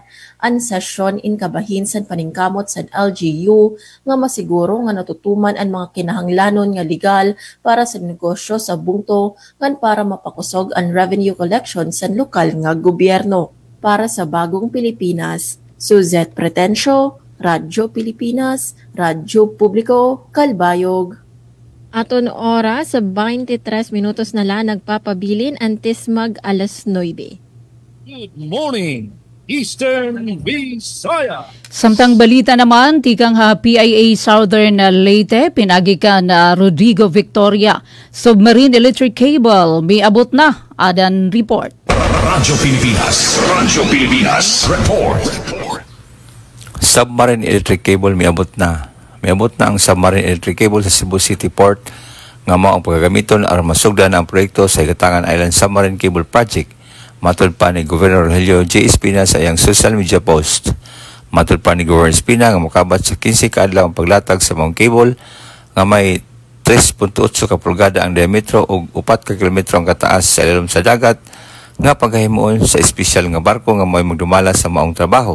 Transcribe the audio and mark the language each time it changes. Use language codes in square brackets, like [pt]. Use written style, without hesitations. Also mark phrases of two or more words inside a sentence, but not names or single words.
[war] Ang sesyon inkabahin san paningkamot san LGU nga masiguro nga natutuman ang mga kinahanglanon nga legal para sa negosyo sa bungto ngan para mapakusog ang [en] revenue collection [war] san lokal nga gobyerno. [tl] Para sa Bagong Pilipinas, Suzette Pretencio, Radyo Pilipinas, Radyo Publiko, Calbayog. [war] Aton oras sa 23 minutos na lang nagpapabilin antes mag alas 9. [en] Good morning, Eastern Visayas. [war] Samtang balita naman, tikang PIA Southern Leyte, pinagikan Rodrigo Victoria. [en] Submarine electric cable, [war] may abot na. Adan report. Radyo Pilipinas report. [ceb] Submarine electric cable miabot na. Miabot na ang submarine electric cable sa Cebu City Port nga mao ang pagagamiton aron masugdan ang proyekto sa Igatangan Island Submarine Cable Project. Matud pa ni Governor Rogelio J. Espina sa iyang social media post. Matud pa ni Governor Espina nga mokabat sa 15 ka adlaw ang paglatag sa maong cable nga may 3.8 ka pulgada ang diametro ug 4 ka kilometro ang kataas sa ilalom sa dagat nga paghimuon sa espesyal nga barko nga may magdumala sa maong trabaho.